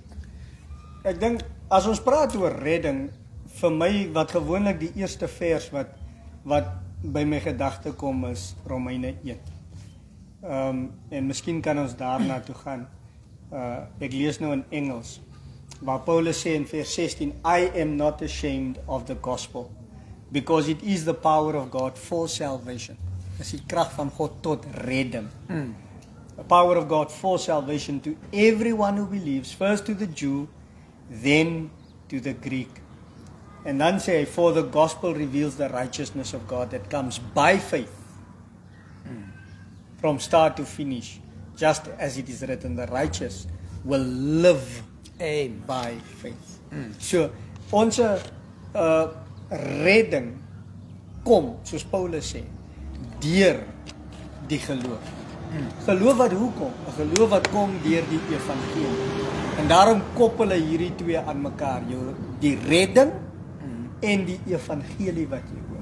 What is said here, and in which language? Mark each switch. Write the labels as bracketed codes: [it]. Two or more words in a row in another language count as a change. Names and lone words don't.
[af] Ek dink as ons praat oor redding, vir my wat gewoonlik die eerste vers wat by my gedagte kom is Romeine 1. En miskien kan ons daarna toe gaan. Ek lees nou in Engels, waar Paulus sê in vers 16, [en] I am not ashamed of the gospel, because it is the power of God for salvation. [af] Dis die krag van God tot redding. [en] The power of God for salvation to everyone who believes, first to the Jew, then to the Greek. [af] And dan sê hy, [en] for the gospel reveals the righteousness of God that comes by faith, from start to finish, just as it is written, the righteous will live by faith. [af] So, ons redding kom, soos Paulus sê, deur die geloof. Geloof wat hoekom? 'n Geloof wat kom deur die evangelie. En daarom koppel hy hierdie twee aan mekaar, die redding en die evangelie wat jy hoor.